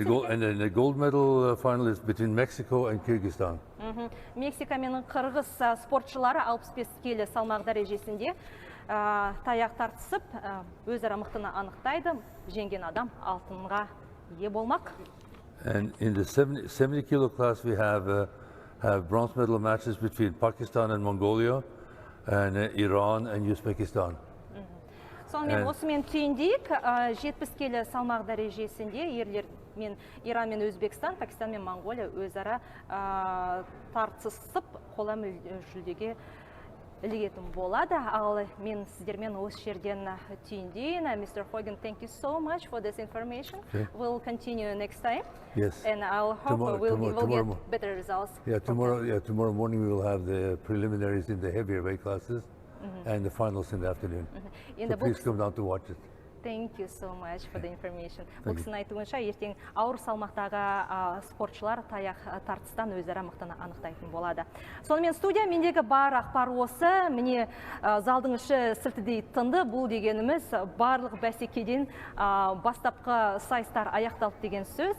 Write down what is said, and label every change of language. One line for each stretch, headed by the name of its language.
English: And then the gold medal final is between Mexico and Kyrgyzstan.
Kazakh: Мексика мен Қырғыз спортшылары 65 келі салмақ дәрежесінде таяқ тартысып, өзара мықтыны анықтайды. Жеңген адам алтынға ие болмақ.
English: And in the 70 kilo class, we have bronze medal matches between Pakistan and Mongolia, and Iran and Uzbekistan.
Kazakh: Сонымен осымен түйіндейік, 70 келі салмақ дәрежесінде ерлер мен Иран мен Өзбекстан, Пакистан мен Монголия өзара тартысып, қола жүлдеге ілігетін болады. Ал мен сіздермен осы жерден түйіндейін.
English: Mr. Hogan, thank you so much for this information. Okay. We'll continue next time. Yes. And I'll hope we'll get better results. Yeah, tomorrow morning we will have the preliminaries in the heavier weight classes and the finals in the afternoon. So please come down to watch it. Thank you so much for the information.
Kazakh: Бұл кісінің айтуынша, ертең ауыр салмақтағы спортшылар таяқ тартыстан өзара мықтыны анықтайтын болады. Сонымен студия мендегі бар ақпар осы. Міне залдың іші сілтідей тынды. Бұл дегеніміз барлық бәсекеден бастапқы сайыстар аяқталды деген сөз.